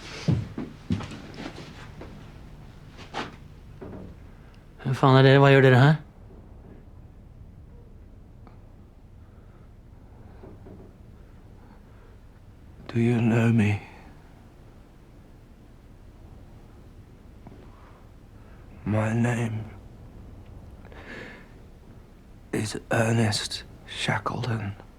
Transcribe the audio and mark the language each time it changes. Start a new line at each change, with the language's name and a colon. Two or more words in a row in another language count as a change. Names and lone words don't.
Norwegian: Hvem faen er dere? Hva gjør dere her?
English: Do you know me? My name is Ernest Shackleton.